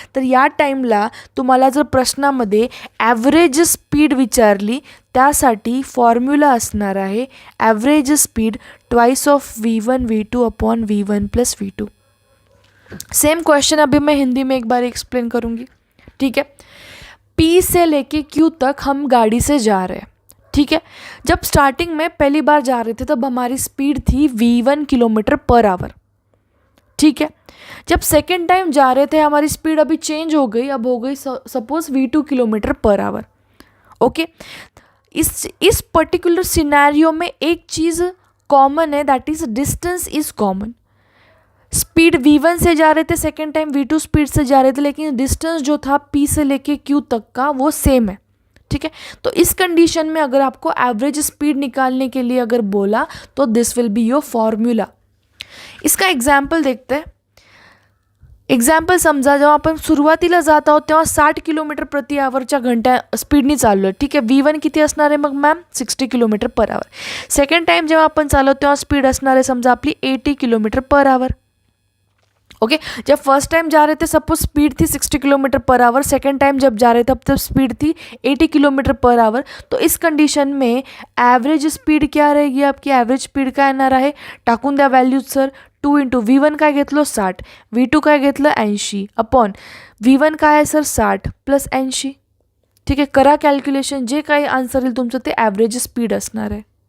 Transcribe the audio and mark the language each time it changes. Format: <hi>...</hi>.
<mr>तर या टाईमला तुम्हाला जर प्रश्नामध्ये ॲव्हरेज स्पीड विचारली त्यासाठी फॉर्म्युला असणार आहे average speed twice of V1 V2 upon V1 plus V2.</mr> <hi>Same question अभी मैं हिंदी में एक बार एक्सप्लेन करूँगी. ठीक है, P से लेके Q तक हम गाड़ी से जा रहे हैं. ठीक है, जब स्टार्टिंग में पहली बार जा रहे थे तब हमारी स्पीड थी V1 किलोमीटर पर आवर. ठीक है, जब सेकेंड टाइम जा रहे थे हमारी स्पीड अभी चेंज हो गई, अब हो गई suppose V2 kilometre per hour. Okay, इस पर्टिकुलर सिनेरियो में एक चीज़ कॉमन है,</hi> <en>That is distance is common.</en> <hi>Speed V1 से जा रहे थे, सेकेंड टाइम V2 स्पीड से जा रहे थे, लेकिन डिस्टेंस जो था P से लेके Q तक का वो सेम है. ठीक है, तो इस कंडीशन में अगर आपको एवरेज स्पीड निकालने के लिए अगर बोला तो</hi> <en>This will be your formula.</en> <hi>इसका एग्जाम्पल देखते हैं.</hi> <mr>एक्झाम्पल समजा जेव्हा आपण सुरुवातीला जात आहोत तेव्हा 60 किलोमीटर प्रति आवरच्या घंटा स्पीडनी चाललो आहे. ठीक आहे, V1 किती असणार आहे मग ma'am, 60 kilometre per hour. Second time जेव्हा आपण चालवतो तेव्हा स्पीड असणार आहे समजा आपली 80 किलोमीटर पर आवर.</mr> <hi>ओके, जब फर्स्ट टाइम जा रहे थे सपोज स्पीड थी 60 kilometre per hour, second time जब जा रहे थे तब स्पीड थी 80 किलोमीटर पर आवर. तो इस कंडिशन में</hi> <mr>ॲव्हरेज स्पीड क्या रहेगी आपकी, ॲव्हरेज स्पीड काय येणार आहे, टाकून द्या व्हॅल्यूज सर. 2 इंटू V1 काय घेतलो 60, V2 काय घेतलं 80 अपॉन V1 काय आहे सर 60 प्लस 80. ठीक आहे, करा कॅल्क्युलेशन, जे काही आन्सर येईल तुमचं ते ॲव्हरेज स्पीड असणार आहे.</mr>